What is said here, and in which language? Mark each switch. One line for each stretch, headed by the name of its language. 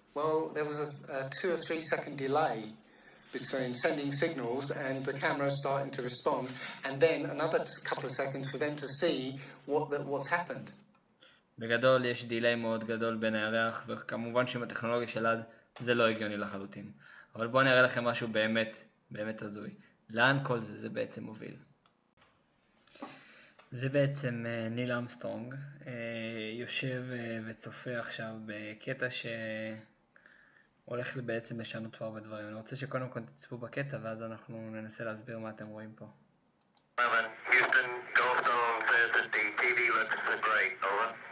English: Well, there was a 2 or 3 second delay between sending signals and the camera starting to respond, and then another couple of seconds for them to see what's happened.
Hebrew: בגדול יש דיליי מאוד גדול בין הירח, וכמובן שעם הטכנולוגיה של אז זה לא הגיוני לחלוטין. אבל בואו נראה לכם משהו באמת הזוי. לאן כל זה בעצם מוביל? זה בעצם ניל אמסטרונג, יושב וצופה עכשיו בקטע שהולך בעצם לשנות פה הרבה דברים. אני רוצה שקודם כל תצפו בקטע ואז אנחנו ננסה להסביר מה אתם רואים פה.
English: Houston, Goldstone says that the TV looks great. Over.